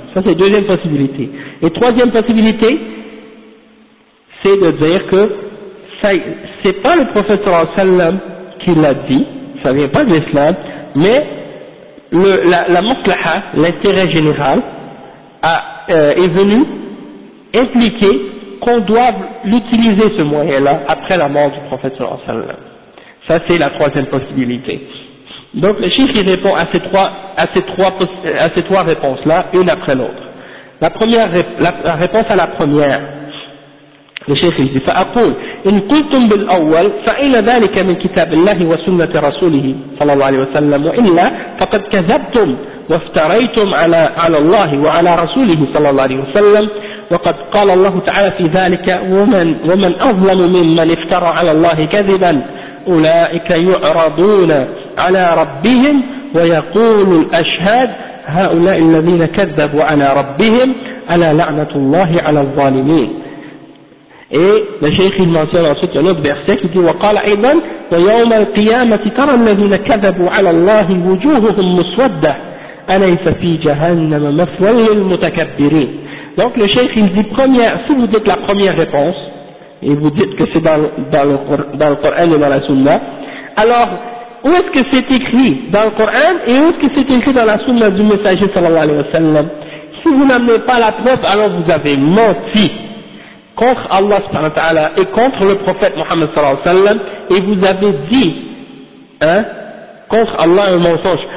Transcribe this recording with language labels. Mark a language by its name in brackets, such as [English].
[French] Ça c'est la deuxième possibilité. Et troisième possibilité, c'est de dire que c'est pas le prophète sallallahu alayhi wa sallam qui l'a dit, ça vient pas de l'islam, mais la maslaha, l'intérêt général, est venu impliquer qu'on doive l'utiliser ce moyen-là après la mort du prophète sallallahu alayhi wa sallam. Ça c'est la troisième possibilité. Donc le chiffre il répond à ces trois réponses-là, une après l'autre. La réponse à la première, le cheikh il dit, [Arabic] فأقول إن قلتم بالأول فإن ذلك من كتاب الله وسنة رسوله صلى الله عليه وسلم وإلا فقد كذبتم وافتريتم على الله وعلى رسوله صلى الله عليه وسلم وقد قال الله تعالى في ذلك ومن أظلم ممن افترى على الله كذبا أولئك يعرضون على ربهم ويقول الأشهاد هؤلاء الذين كذبوا على ربهم على لعنة الله على الظالمين. الشيخ المنصور سوت ينوب بأخسيك وقال أيضا ويوم القيامة ترى الذين كذبوا على الله وجوههم مسودة أليس في جهنم مثوى للمتكبرين. [French] Donc le cheikh il dit, si vous dites la première réponse et vous dites que c'est dans le Coran et dans la Sunna, alors où est-ce que c'est écrit dans le Coran et où est-ce que c'est écrit dans la Sunna du messager sallallahu alayhi wa sallam? Si vous n'amenez pas la preuve, alors vous avez menti contre Allah subhanahu wa ta'ala et contre le prophète Muhammad sallallahu alayhi wa sallam et vous avez dit, hein, contre Allah un mensonge.